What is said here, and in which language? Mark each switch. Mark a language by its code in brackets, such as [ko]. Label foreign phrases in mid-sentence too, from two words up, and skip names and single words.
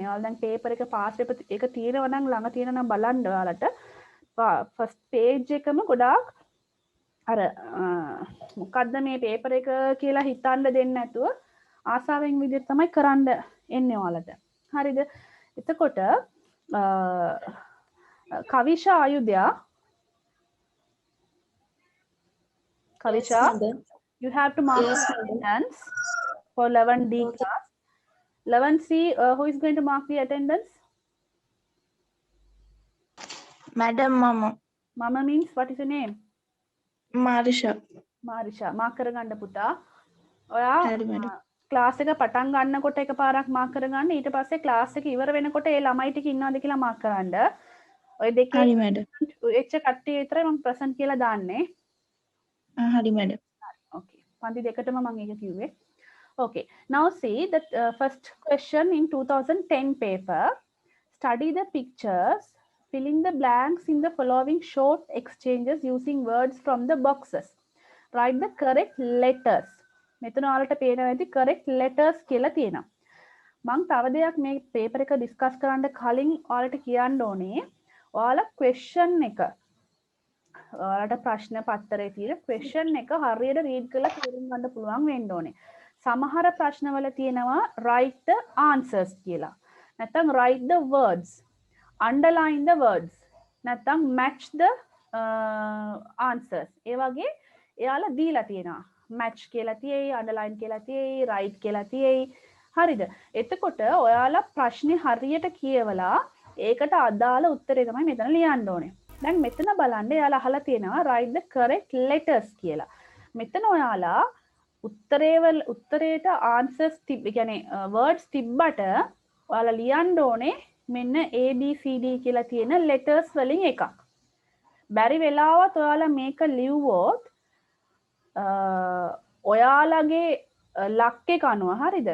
[si] ඔයාලා දැන් paper එක [en] pass paper [si] එක තියෙනවා නම් ළඟ තියෙනවා නම් බලන්න ඔයාලට [en] first page [si] එකම ගොඩාක් අර මොකද්ද මේ පේපර් එක කියලා හිතන්න දෙන්නේ නැතුව ආසාවෙන් විදිහට තමයි කරන්න එන්නේ ඔයාලට. හරිද? [en] එතකොට කවිෂා ආයුධ්‍යා Kavisha, you have to mark the attendance for 11D class. 11C, who is going to mark the attendance? Madam Mama. Mama means what is your name? Marisha. [si] Marisha. mark කරගන්න පුතා. ඔයා හරි madam. ක්ලාස් එක පටන් ගන්නකොට එකපාරක් මාක් කරගන්න. ඊට පස්සේ ක්ලාස් එක ඉවර වෙනකොට ඒ ළමයි ටික ඉන්නවද කියලා මාක් කරන්න. ඔය දෙකේ හරි madam. එච්ච කට්ටිය විතරයි මම ප්‍රසන්ට් කියලා දාන්නේ. හරි madam. Okay. පන්ති දෙකටම මම ඒක කිව්වේ. Okay. [en] Now see the first question in 2010 paper. Study the pictures, filling the blanks in the following short exchanges using words from the boxes. Write the correct letters. [si] මෙතන ඔයාලට පේනවා ඇති [en] correct letters [si] කියලා තියෙනවා. මම තව දෙයක් මේ paper එක discuss කරන්න කලින් ඔයාලට කියන්න ඕනේ. ඔයාලා question එක ඔයාලට ප්‍රශ්න පත්තරේ තියෙන question එක හරියට read කරලා තේරුම් ගන්න පුළුවන් වෙන්න ඕනේ. සමහර ප්‍රශ්නවල තියෙනවා [en] write the answers [si] කියලා. [en] නැත්නම් write the words, underline the words, නැත්නම් match the answers. [si] ඒ වගේ එයාලා දීලා තියෙනවා. match කියලා තියෙයි, underline කියලා තියෙයි, write කියලා තියෙයි. හරිද? එතකොට ඔයාලා ප්‍රශ්නේ හරියට කියවලා ඒකට අදාළ උත්තරේ තමයි මෙතන ලියන්න ඕනේ. දැන් මෙතන බලන්න එයාලා අහලා තියෙනවා [en] write the correct letters [si] කියලා. මෙතන ඔයාලා උත්තරේට answers කියන්නේ words තිබ්බට ඔයාලා ලියන්න ඕනේ මෙන්න A B C D කියලා තියෙන letters වලින් එකක්. බැරි වෙලාවත් ඔයාලා මේක ලිව්වොත් ඔයාලගේ ලක් එක අනුව හරිද?